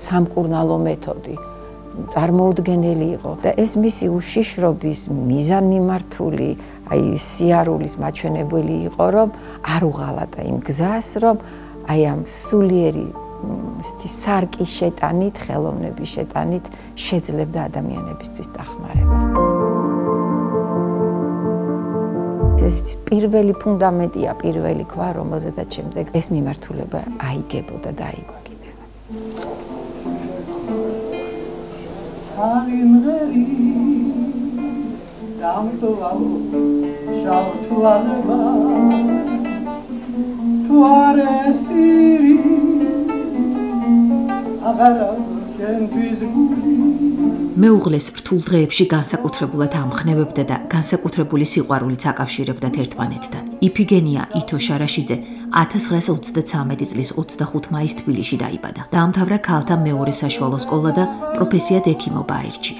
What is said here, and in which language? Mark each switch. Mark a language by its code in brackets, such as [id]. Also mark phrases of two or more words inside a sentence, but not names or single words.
[ka] სამკურნალო მეთოდი წარმოუდგენელი იყო და ეს მისი უშიშრობის მიზანმიმართული აი სიარულის მაჩვენებელი იყო რომ არ უღალატა იმ გზას რომ აი ამ სულიერი სარკის შეტანით ხელოვნების შეტანით შეძლებდა ადამიანებისთვის დახმარებას ეს პირველი ფუნდამენტია პირველი ქვა რომელზედაც შემდეგ ეს მიმართულება აიგებოდა და აიგო კიდევაც Alimgeri damto alo shautu aleba tuare siri agara kentizguli მეუღლეს რთულ დღეებში განსაკუთრებულად ამხნევებდა და განსაკუთრებული სიყვარულიც აკავშირებდათ ერთმანეთთან. იფიგენია ითო შარაშიძე 1933 წლის 25 მაისს თბილისში დაიბადა. დაამთავრა ქალთა მეორე საშუალო სკოლა და პროფესიად ექიმობა აირჩია.